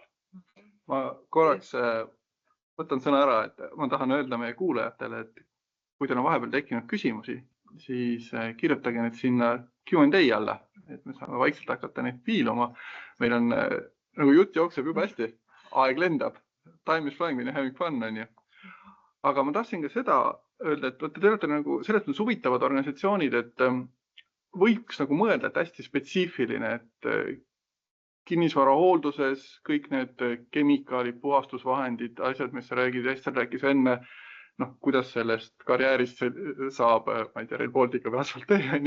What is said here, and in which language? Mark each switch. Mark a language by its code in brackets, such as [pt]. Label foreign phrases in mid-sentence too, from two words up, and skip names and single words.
[et] Ma korraks võtan sõna ära, et ma tahan öelda meie kuulajatele, et kui teil on vahepeal tekkinud küsimusi, siis kirjutage need sinna Q&A alla, et me saame vaikselt hakata neid piiluma. Meil on, nagu jutt jookseb juba hästi, aeg lendab, [en] time is flying, when you're having fun, [et] on ju. Aga ma tahtsin ka seda öelda, et te olete nagu selles mõttes huvitavad organisatsioonid, et võiks nagu mõelda, et hästi spetsiifiline, et kinnisvara hoolduses kõik need kemikaalid, puhastusvahendid, asjad, mis sa räägid, Ester rääkis enne, kuidas sellest karjäärist saab, ma ei tea, Rail Baltica või asfalttee, on ju.